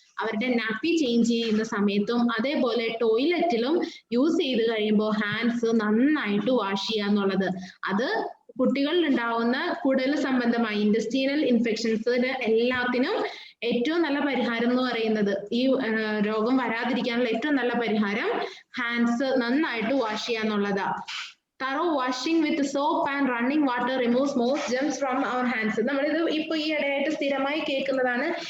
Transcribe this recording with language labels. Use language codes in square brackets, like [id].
[ml] അവരുടെ nappy change ചെയ്യുന്ന സമയത്തും അതേപോലെ ടോയ്ലറ്റിലും യൂസ് ചെയ്ത് കഴിയുമ്പോൾ ഹാൻഡ്സ് നന്നായിട്ട് വാഷ് ചെയ്യുക എന്നുള്ളത്. അത് കുട്ടികളിൽ ഉണ്ടാവുന്ന കുടൽ സംബന്ധമായ ഇൻറ്റസ്റ്റൈനൽ ഇൻഫെക്ഷൻസിന് എല്ലാത്തിനും ഏറ്റവും നല്ല പരിഹാരം എന്ന് പറയുന്നത്, ഈ രോഗം വരാതിരിക്കാനുള്ള ഏറ്റവും നല്ല പരിഹാരം ഹാൻഡ്സ് നന്നായിട്ട് വാഷ് ചെയ്യുക എന്നുള്ളതാ. [en] Thorough washing with soap and running water removes most germs from our hands. [ml] നമ്മളിത് ഇപ്പൊ ഈ ഇടയായിട്ട് സ്ഥിരമായി കേൾക്കുന്നതാണ്.